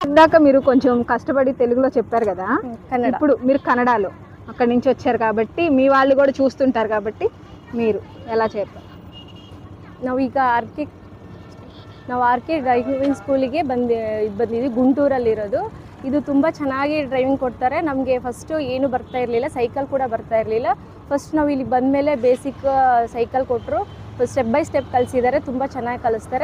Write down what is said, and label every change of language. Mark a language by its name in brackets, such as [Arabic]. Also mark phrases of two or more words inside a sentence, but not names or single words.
[Telugu] ఇందాక మీరు కొంచెం కష్టపడి తెలుగులో చెప్పారు కదా, ఇప్పుడు మీరు కన్నడలో అక్కడి నుంచి వచ్చారు కాబట్టి మీ వాళ్ళు కూడా చూస్తుంటారు కాబట్టి మీరు ఎలా చెప్పారు? [Kannada] ನಾವೀಗ ಆರ್ ಕೆ ಡ್ರೈವಿಂಗ್ ಸ್ಕೂಲಿಗೆ ಬಂದಿದ್ವಿ. ಗುಂಟೂರಲ್ಲಿರೋದು. ಇದು ತುಂಬ ಚೆನ್ನಾಗಿ ಡ್ರೈವಿಂಗ್ ಕೊಡ್ತಾರೆ. ನಮಗೆ ಫಸ್ಟು ಏನು ಬರ್ತಾ ಇರಲಿಲ್ಲ, ಸೈಕಲ್ ಕೂಡ ಬರ್ತಾ ಇರಲಿಲ್ಲ. ಫಸ್ಟ್ ನಾವು ಇಲ್ಲಿ ಬಂದಮೇಲೆ [English] basic cycle [Kannada] ಕೊಟ್ಟರು, [English] step by step [Kannada] ಕಲಿಸಿದ್ದಾರೆ, ತುಂಬ ಚೆನ್ನಾಗಿ ಕಲಿಸ್ತಾರೆ.